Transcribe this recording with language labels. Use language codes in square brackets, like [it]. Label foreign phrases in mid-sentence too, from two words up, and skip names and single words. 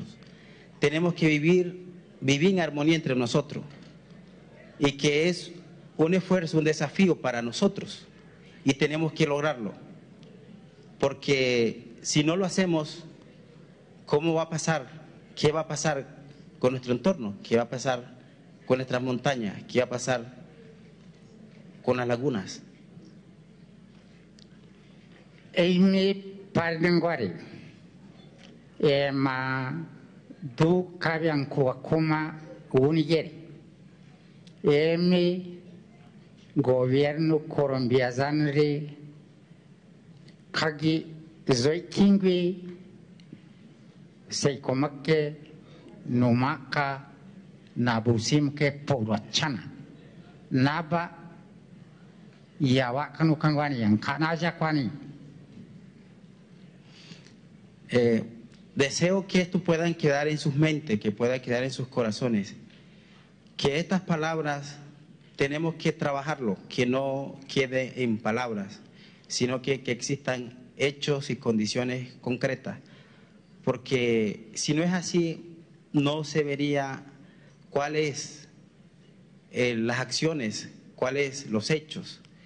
[es] Tenemos que vivir en armonía entre nosotros, y que es un esfuerzo, un desafío para nosotros, y tenemos que lograrlo, porque si no lo hacemos, ¿cómo va a pasar? ¿Qué va a pasar con nuestro entorno? ¿Qué va a pasar con nuestras montañas? ¿Qué va a pasar con las lagunas? [arh] Eime pardenguare, ma do kabian kuma unigere. Eime [es] gobierno colombiano [arh] kagi zoitingui seikomakke numaka nabusimke porachana naba yawa kanukangwani yang kanaja kwani. [es] Deseo que esto puedan quedar en sus mentes, que pueda quedar en sus corazones, que estas palabras tenemos que trabajarlo, que no quede en palabras, sino que existan hechos y condiciones concretas, porque si no es así, no se vería cuáles las acciones, cuáles los hechos.